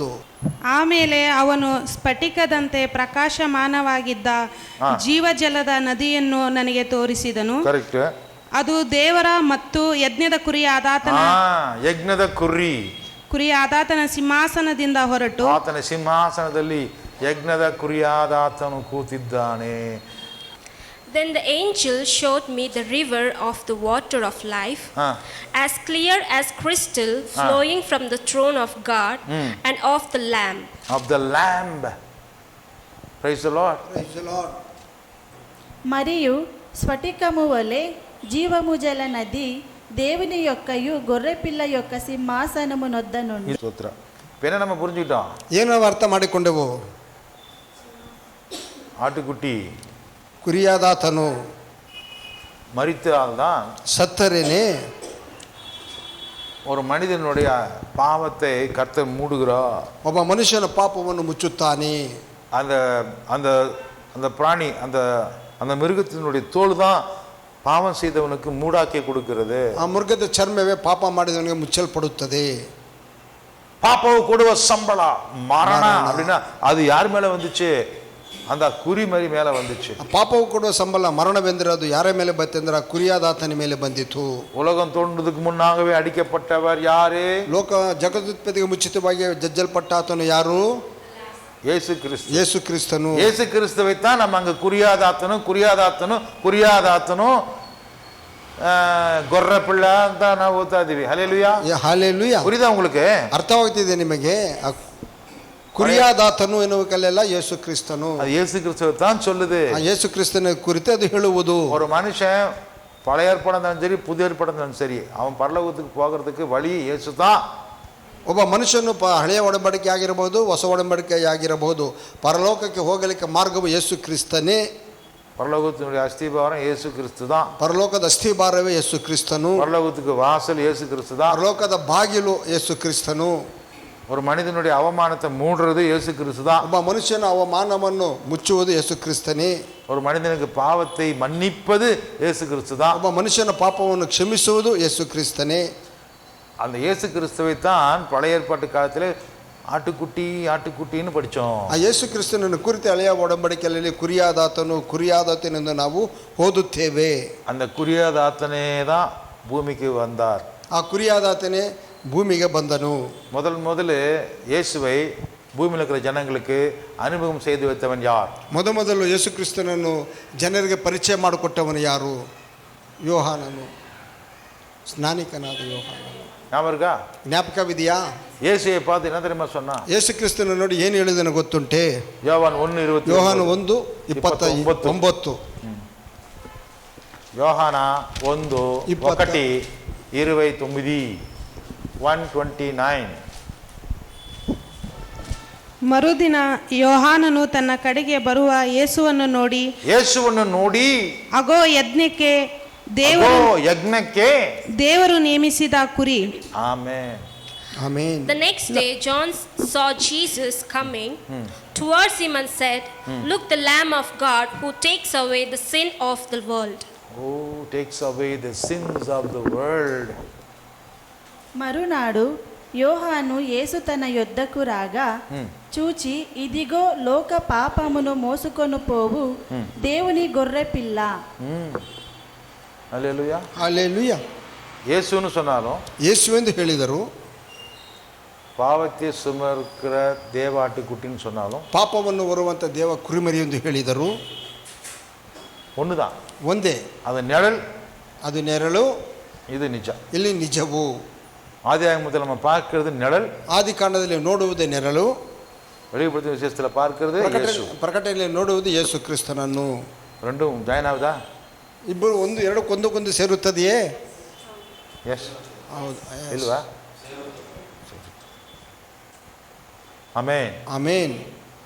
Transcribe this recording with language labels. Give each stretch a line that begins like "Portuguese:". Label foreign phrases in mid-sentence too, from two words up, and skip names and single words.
Kannada: ಆಮೇಲೆ ಅವನು ಸ್ಫಟಿಕದಂತೆ ಪ್ರಕಾಶಮಾನವಾಗಿದ್ದ ಜೀವಜಲದ ನದಿಯನ್ನು ನನಗೆ ತೋರಿಸಿದನು. ಕರೆಕ್ಟ್. ಅದು ದೇವರ ಮತ್ತು ಯಜ್ಞದ ಕುರಿಯಾದಾತನ ಸಿಂಹಾಸನದಿಂದ ಹೊರಟು ಆತನ ಸಿಂಹಾಸನದಲ್ಲಿ ಯಜ್ಞದ ಕುರಿಯಾದಾತನು ಕೂತಿದ್ದಾನೆ.
English: Then the angel showed me the river of the water of life, as clear as crystal, flowing from the throne of God and of the Lamb. Of the Lamb. Praise the Lord. Praise the Lord.
Telugu: మరియు స్ఫటికము వలె జీవము జల నది దేవుని యొక్కయు గొర్రె పిల్ల యొక్క సింహాసనము నొద్ద నుండి.
Kannada: ಸ್ತೋತ್ರ. ಬೇರೆ ನಮ್ಮ புரிஞ்சுக்கிட்டோம். ಏನು ಅರ್ಥ ಮಾಡಿಕೊಂಡೆವು?
Tamil: ಆಟುಕುಟ್ಟಿ,
Kannada: ಕುರಿಯಾದಾತನು,
Tamil: மரித்தால்தான்
Kannada: ಸತ್ತರೇನೆ
Tamil: ஒரு மனிதனுடைய பாவத்தை கர்த்தர் மூடுகிறார்.
Kannada: ಒಬ್ಬ ಮನುಷ್ಯನ ಪಾಪವನ್ನು ಮುಚ್ಚುತ್ತಾನೆ.
Tamil: அந்த அந்த அந்த பிராணி அந்த அந்த மிருகத்தினுடைய தோல் தான் பாவம் செய்தவனுக்கு மூடாக்கி கொடுக்கிறது.
Kannada: ಆ ಮೃಗದ ಚರ್ಮವೇ ಪಾಪ ಮಾಡಿದವನಿಗೆ ಮುಚ್ಚಲ್ಪಡುತ್ತದೆ. ಪಾಪವ ಕೊಡುವ ಸಂಬಳ ಮರಣ
Tamil: அப்படின்னா அது யார் மேல வந்துச்சு? அந்த
Kannada: ಕುರಿಮರಿ ಮೇಲೆ
Tamil: வந்துச்சு.
Kannada: ಪಾಪವು ಕೊಡುವ ಸಂಬಳ ಮರಣವೆಂದರೆ ಅದು ಯಾರ ಮೇಲೆ ಬಂತೆಂದ್ರೆ ಆ ಕುರಿಯಾದಾತನ ಮೇಲೆ ಬಂದಿತು.
Tamil: உலகம் தோன்றதுக்கு முன்னாகவே அடிக்கப்பட்டவர் யாரு?
Kannada: ಲೋಕ ಜಗದುತ್ಪತ್ತಿಗೆ ಮುಂಚಿತವಾಗಿ ಜಜ್ಜಲ್ಪಟ್ಟ ಆತನು ಯಾರು?
Tamil: இயேசு கிறிஸ்து.
Kannada: ಯೇಸು ಕ್ರಿಸ್ತನು.
Tamil: இயேசு கிறிஸ்துவை தான் நம்ம அங்க
Kannada: ಕುರಿಯಾದಾತನು
Telugu: గొర్రె పిల్ల
Kannada: ಅಂತ ನಾವು ಓದ್ತಾ ಇದೀವಿ. ಹಲ್ಲೆಲೂಯಾ. ಹಲ್ಲೆಲೂಯಾ.
Tamil: புரியுதா உங்களுக்கு?
Kannada: ಅರ್ಥವಾಗ್ತಿದೆ ನಿಮಗೆ? ಕುರಿಯಾದಾತನು ಎನ್ನುವಕ್ಕೆಲ್ಲ ಯೇಸು ಕ್ರಿಸ್ತನು.
Tamil: அது இயேசு கிறிஸ்துவை தான் சொல்லுது.
Kannada: ಯೇಸು ಕ್ರಿಸ್ತನ ಕುರಿತು ಅದು ಹೇಳುವುದು.
Tamil: ஒரு மனுஷன் பழைய ஏற்பாடு இருந்தாலும் சரி புதிய ஏற்பாடு இருந்தாலும் சரி அவன் பரலோகத்துக்கு போகிறதுக்கு வழி இயேசு தான்.
Kannada: ಒಬ್ಬ ಮನುಷ್ಯನು ಹಳೆಯ ಒಡಂಬಡಿಕೆ ಆಗಿರಬಹುದು, ಹೊಸ ಒಡಂಬಡಿಕೆ ಆಗಿರಬಹುದು, ಪರಲೋಕಕ್ಕೆ ಹೋಗಲಿಕ್ಕೆ ಮಾರ್ಗವು ಯೇಸು ಕ್ರಿಸ್ತನೇ.
Tamil: பரலோகத்தினுடைய அஸ்திபாரம் இயேசு கிறிஸ்து தான்.
Kannada: ಪರಲೋಕದ ಅಸ್ಥಿಭಾರವೇ ಯೇಸು ಕ್ರಿಸ್ತನು.
Tamil: பரலோகத்துக்கு வாசல் இயேசு கிறிஸ்து தான்.
Kannada: ಪರಲೋಕದ ಬಾಗಿಲು ಯೇಸು ಕ್ರಿಸ್ತನು.
Tamil: ஒரு மனிதனுடைய அவமானத்தை மூடுறது இயேசு கிறிஸ்து தான்.
Kannada: ಒಬ್ಬ ಮನುಷ್ಯನ ಅವಮಾನವನ್ನು ಮುಚ್ಚುವುದು ಯೇಸು ಕ್ರಿಸ್ತನೇ.
Tamil: ஒரு மனிதனுக்கு பாவத்தை மன்னிப்பது இயேசு கிறிஸ்து தான்.
Kannada: ಒಬ್ಬ ಮನುಷ್ಯನ ಪಾಪವನ್ನು ಕ್ಷಮಿಸುವುದು ಯೇಸು ಕ್ರಿಸ್ತನೇ.
Tamil: அந்த இயேசு கிறிஸ்துவை தான் பழைய ஏற்பாட்டு காலத்தில் ஆட்டுக்குட்டின்னு படித்தோம்.
Kannada: ಆ ಯೇಸು ಕ್ರಿಸ್ತನನ್ನು ಕುರಿತು ಹಳೆಯ ಒಡಂಬಡಿಕೆಯಲ್ಲಿ ಕುರಿಯಾದಾತನೆಂದು ನಾವು ಓದುತ್ತೇವೆ.
Tamil: அந்த குரியாதாத்தனே தான் பூமிக்கு வந்தார்.
Kannada: ಆ ಕುರಿಯಾದಾತನೇ ಭೂಮಿಗೆ ಬಂದನು.
Tamil: முதல்ல இயேசுவை பூமியில் இருக்கிற ஜனங்களுக்கு அனுபவம் செய்து வைத்தவன் யார்?
Kannada: ಮೊದಲು ಯೇಸು ಕ್ರಿಸ್ತನನ್ನು ಜನರಿಗೆ ಪರಿಚಯ ಮಾಡಿಕೊಟ್ಟವನು ಯಾರು? ಯೋಹಾನನು, ಸ್ನಾನಿಕನಾದ ಯೋಹಾನನು.
Tamil: ஞாபகம் இருக்கா?
Kannada: ಜ್ಞಾಪಕವಿದೆಯಾ?
Tamil: இயேசுவை பார்த்து என்ன தெரியுமா சொன்னா?
Kannada: ಯೇಸು ಕ್ರಿಸ್ತನ ನೋಡಿ ಏನು ಹೇಳಿದನು ಗೊತ್ತುಂಟೆ?
Tamil: யோவான் 1:29.
Kannada: ಯೋಹಾನ 1:29. யோಹಾನ 1:29. 1:29. ಮರುದಿನ ಯೋಹಾನನು ತನ್ನ ಕಡೆಗೆ ಬರುವ ಯೇಸುವನ್ನು ನೋಡಿ ಅಗೋ ಯಜ್ಞಕ್ಕೆ ದೇವರು ನೇಮಿಸಿದ ಕುರಿ. ಆಮೆನ್.
English: Amen. The next day John saw Jesus coming towards him and said, "Look, the Lamb of God who takes away the sin of the world." Who takes away the sins of the world.
Telugu: మరునాడు యోహాను యేసు తన యొద్దకు రాగా చూచి, ఇదిగో లోక పాపమును మోసుకొని పోవు దేవుని గొర్రె పిల్ల. హల్లెలూయా.
Kannada: ಹಲ್ಲೆಲೂಯಾ.
Tamil: இயேசுன்னு சொன்னாலும்
Kannada: ಯೇಸು ಎಂದು ಹೇಳಿದರು,
Tamil: பாவத்தை சுமக்கிற தேவாட்டுக்குட்டின்னு சொன்னாலும்
Kannada: ಪಾಪವನ್ನು ಹೊರುವಂಥ ದೇವ ಕುರಿಮರಿ ಎಂದು ಹೇಳಿದರು.
Tamil: ஒண்ணுதான்.
Kannada: ಒಂದೇ.
Tamil: அது நிழல்,
Kannada: ಅದು ನೆರಳು,
Tamil: இது நிஜம்.
Kannada: ಇಲ್ಲಿ ನಿಜವು.
Tamil: ஆதியாகமத்தில் நம்ம பார்க்கிறது நிழல்,
Kannada: ಆದಿಕಾಂಡದಲ್ಲಿ ನೋಡುವುದೇ ನೆರಳು,
Tamil: வெளிப்படுத்தின விசேஷத்தில் பார்க்கிறது இயேசು.
Kannada: ಪ್ರಕಟಣೆಯಲ್ಲಿ ನೋಡುವುದು ಯೇಸು ಕ್ರಿಸ್ತನನ್ನು. ரெண்டும் ಜಾಯಿನ್ ಆಗುದಾ? ಇಬ್ಬರು ಎರಡಕ್ಕೊಂದಕ್ಕೊಂದು ಸೇರುತ್ತದೆಯೇ? ಎಸ್. ಹೌದು. ಇಲ್ವಾ? ಆಮೆನ್. ಆಮೇನ್.